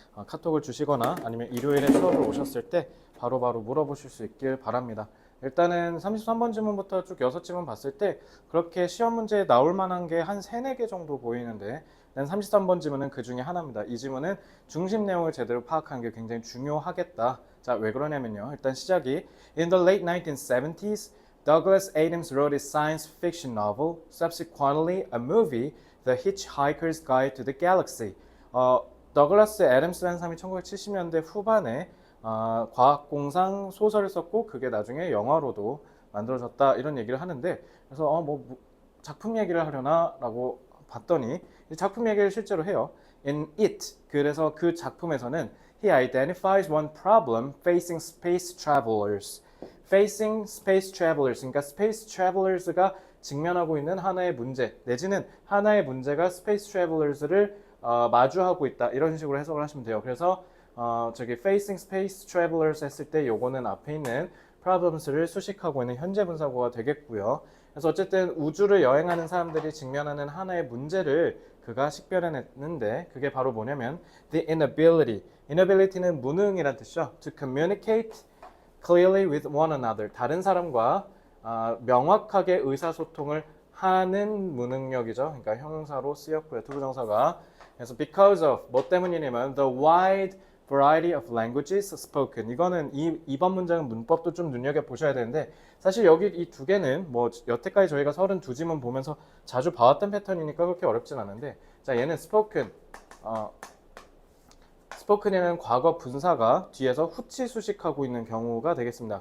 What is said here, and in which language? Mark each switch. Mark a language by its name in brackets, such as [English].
[Korean] 카톡을 주시거나 아니면 일요일에 수업을 오셨을 때 바로바로 물어보실 수 있길 바랍니다. 일단은 33번 지문부터 쭉 6지문 봤을 때 그렇게 시험 문제에 나올 만한 게 한 3, 4개 정도 보이는데 33번 지문은 그 중에 하나입니다. 이 지문은 중심 내용을 제대로 파악하는 게 굉장히 중요하겠다. 자, 왜 그러냐면요. 일단 시작이 [English] In the late 1970s, Douglas Adams wrote his science fiction novel, subsequently a movie, The Hitchhiker's Guide to the Galaxy. [Korean] 더글라스 애덤스라는 사람이 1970년대 후반에 과학공상 소설을 썼고 그게 나중에 영화로도 만들어졌다 이런 얘기를 하는데 그래서 작품 얘기를 하려나 라고 봤더니 작품 얘기를 실제로 해요. [English] In it [Korean] 그래서 그 작품에서는 [English] he identifies one problem facing space travelers. facing space travelers [Korean] 그러니까 [English] space travelers [Korean] 가 직면하고 있는 하나의 문제 내지는 하나의 문제가 space travelers를 마주하고 있다 이런 식으로 해석을 하시면 돼요. 그래서 저기 [English] facing space travelers [Korean] 했을 때 요거는 앞에 있는 problems를 수식하고 있는 현재 분사구가 되겠고요. 그래서 어쨌든 우주를 여행하는 사람들이 직면하는 하나의 문제를 그가 식별해냈는데 그게 바로 뭐냐면 [English] the inability. [Korean] inability는 무능이란 뜻이죠. [English] to communicate clearly with one another. [Korean] 다른 사람과 명확하게 의사소통을 하는 무능력이죠. 그러니까 형용사로 쓰였고요. 투부정사가. 그래서 [English] because of [Korean] 뭐 때문이냐면 [English] the wide variety of languages spoken. [Korean] 이거는 이번 문장은 문법도 좀 눈여겨 보셔야 되는데 사실 여기 이 두 개는 뭐 여태까지 저희가 32지문 보면서 자주 봐왔던 패턴이니까 그렇게 어렵진 않은데 자 얘는 spoken 스포큰에는 과거 분사가 뒤에서 후치 수식하고 있는 경우가 되겠습니다.